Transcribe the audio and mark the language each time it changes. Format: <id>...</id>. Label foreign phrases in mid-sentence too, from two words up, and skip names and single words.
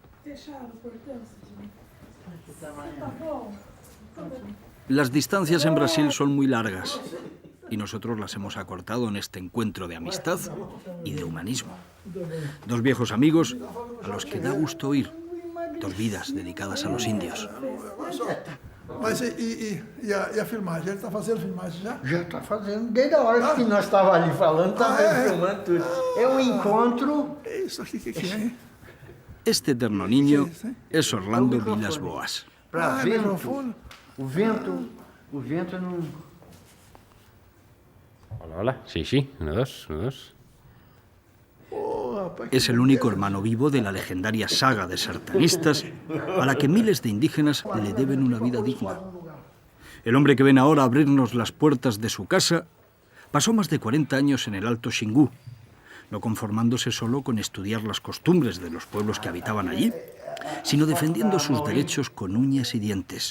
<es>Las distancias en Brasil son muy largas y nosotros las hemos acortado en este encuentro de amistad y de humanismo. Dos viejos amigos a los que da gusto oír, dos vidas dedicadas a los indios.</es> <pt>Mas e a filmagem? Ele está fazendo filmagem já? Já está fazendo. Desde a hora que nós estávamos ali falando, estava filmando tudo. É um encontro... Isso aqui, o que é?</pt> <es>Este eterno niño es Orlando Vilas Boas.</es> <pt>Para Ah, vento. microfone. O vento não...</pt> <es>Hola, hola. Sí, sí. 1, 2, 1, 2.</es> <pt>Ô, rapaz, que</pt> <es>Es el único hermano vivo de la legendaria saga de sartanistas a la que miles de indígenas le deben una vida digna. El hombre que ven ahora abrirnos las puertas de su casa pasó más de 40 años en el Alto Xingu, no conformándose solo con estudiar las costumbres de los pueblos que habitaban allí, sino defendiendo sus derechos con uñas y dientes.</es>